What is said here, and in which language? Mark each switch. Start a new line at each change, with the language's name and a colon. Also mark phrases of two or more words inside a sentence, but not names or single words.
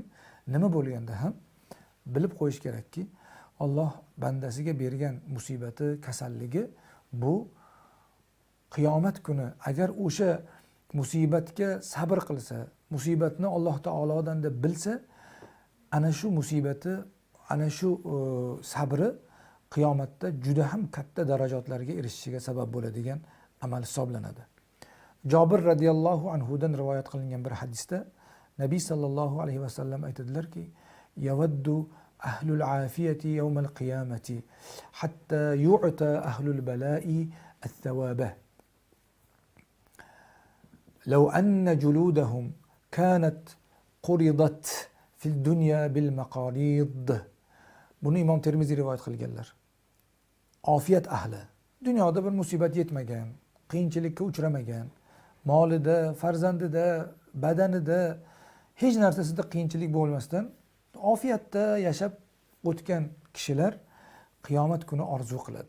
Uzbek: Nima bo'lganda ham bilib qo'yish kerakki, Alloh bandasiga bergan musibati, kasalligi bu qiyomat kuni agar o'sha musibatga sabr qilsa, musibatni Alloh taolodan deb bilsa, ana shu musibati, ana shu sabri qiyomatda juda ham katta darajatlarga erishishiga sabab bo'ladigan amal hisoblanadi. Jobir radhiyallohu anhudan rivoyat qilingan bir hadisda Nabiy
Arabic: صلى الله عليه وسلم
Uzbek: aytadilarki:
Arabic: "يود أهل العافية يوم القيامة حتى يعطى أهل البلاء الثواب. لو أن جلودهم كانت قرضت في الدنيا بالمقاريض."
Uzbek: Buni Imom Termiziy rivoyat qilganlar. Ofiyat ahli, dunyoda bir musibat yetmagan, qiyinchilikka uchramagan, molida, farzandida, badanida hech narsasida qiyinchilik bo'lmasdan ofiyatda yashab o'tgan kishilar qiyomat kuni orzu qiladi.